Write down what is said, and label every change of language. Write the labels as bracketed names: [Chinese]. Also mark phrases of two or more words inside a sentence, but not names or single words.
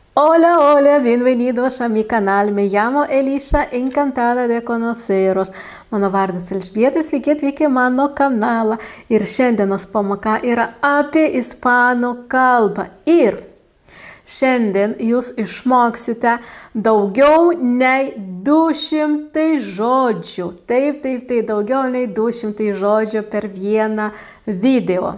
[Spanish] Hola, hola, bienvenidos a mi canal. Me llamo Elisa, encantada de conoceros. [Lithuanian] Mano vardas Elžbieta, sveiki atvykę mano kanalą. Ir šiandienos pamoka yra apie ispanų kalbą. Ir šiandien jūs išmoksite daugiau nei 200 žodžių. Taip, daugiau nei 200 žodžių per vieną video.